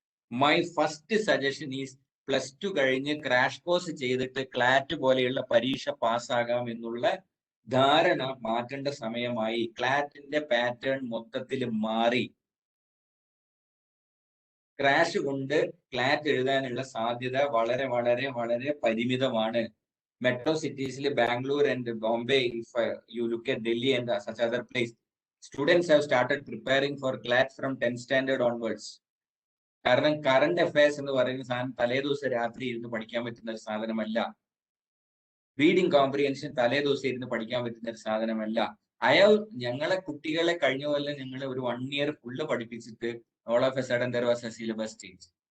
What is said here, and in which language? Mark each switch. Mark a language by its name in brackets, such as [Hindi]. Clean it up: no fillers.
[English] my first suggestion is [Malayalam] +2 കഴിഞ്ഞ് crash course ചെയ്തിട്ട് ക്ലാറ്റ് പോലെയുള്ള പരീക്ഷ പാസ്സാകാം എന്നുള്ള ധാരണ മാറ്റേണ്ട സമയമായി. ക്ലാറ്റിന്റെ പാറ്റേൺ മൊത്തത്തിൽ മാറി. ക്രാഷ് കൊണ്ട് ക്ലാറ്റ് എഴുതാനുള്ള സാധ്യത വളരെ വളരെ വളരെ പരിമിതമാണ്. [English] Metro cities like Bangalore and Bombay, if you look at Delhi and such other place, students have started preparing for CLAT from 10th standard onwards. [Malayalam] കാരണം കറണ്ട് അഫയേഴ്സ് എന്ന് പറയുന്ന സാധനം തലേദിവസം രാത്രി ഇരുന്ന് പഠിക്കാൻ പറ്റുന്ന ഒരു സാധനമല്ല. റീഡിംഗ് കോംപ്രിഹെൻഷൻ തലേദിവസം ഇരുന്ന് പഠിക്കാൻ പറ്റുന്ന ഒരു സാധനമല്ല. ഞങ്ങളെ കുട്ടികളെ കഴിഞ്ഞ പോലെ ഞങ്ങൾ ഒരു 1 ഇയർ ഫുള്ള് പഠിപ്പിച്ചിട്ട് [English] all of a sudden there was a syllabus change.